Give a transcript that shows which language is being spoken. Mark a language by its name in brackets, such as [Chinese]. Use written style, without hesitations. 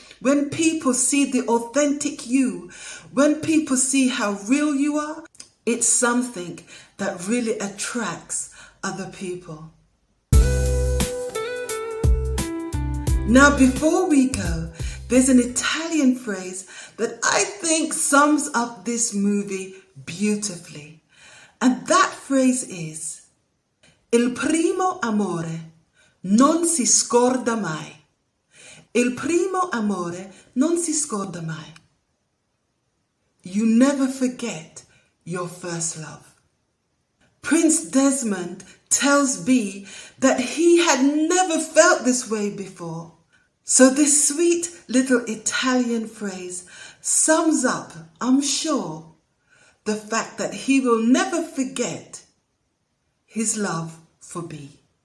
[English] When people see the authentic you, when people see how real you are, it's something that really attracts other people. Now, before we go, there's an Italian phrase that I think sums up this movie beautifully. And that phrase is, [Italian] il primo amore non si scorda mai. Il primo amore non si scorda mai. [English] You never forget your first love. Prince Desmond tells B that he had never felt this way before. So this sweet little Italian phrase sums up, I'm sure, the fact that he will never forget his love for B.